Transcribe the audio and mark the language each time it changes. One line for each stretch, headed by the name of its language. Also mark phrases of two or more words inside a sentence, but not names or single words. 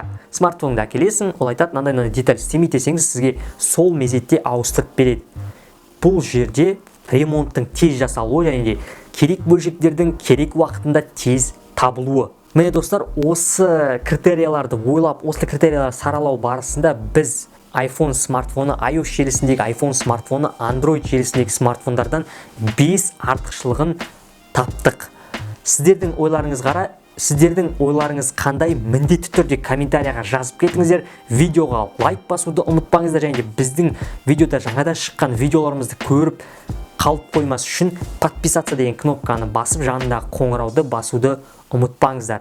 Kazakh: Смартфонды әкелесің, ол айтады, мынандай деталь істемей десеңіз, сізге сол мезетте ауыстырып береді. Бұл жерде ремонттың тез жасалуы және керек бөлшектердің керек уақытында тез табылуы. Міне достар, осы критерияларды ойлап, осы критерияларды саралау барысында біз iPhone смартфоны, iOS желісіндегі iPhone смартфоны, Android желісіндегі смартфондардан 5 артықшылығын таптық. Сіздердің ойларыңыз қандай? Міндетті түрде комментарияға жазып кетіңіздер. Видеоға лайк басуды ұмытпаңыздар, және біздің видеода жаңада шыққан видеоларымызды көріп қалып қоймас үшін подписаться деген кнопканы басып, жанындағы қоңырауды басуды ұмытпаңыздар.